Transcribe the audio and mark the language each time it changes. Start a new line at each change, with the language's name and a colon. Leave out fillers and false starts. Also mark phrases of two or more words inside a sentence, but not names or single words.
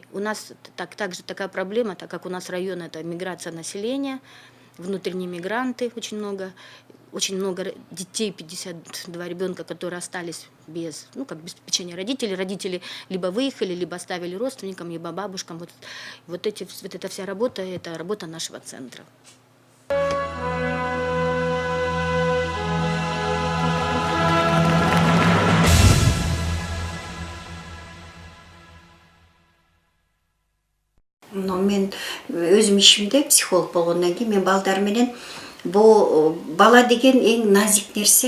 Russian: У нас также такая проблема, так как у нас район – это миграция населения, внутренние мигранты очень много детей, 52 ребенка, которые остались без попечения родителей. Родители либо выехали, либо оставили родственникам, либо бабушкам. Вот эта вся работа – это работа нашего центра.
Kyrgyz: Мен өзім ишимде психолог болгондон кийин мен балдар менен бала деген эң назик нерсе.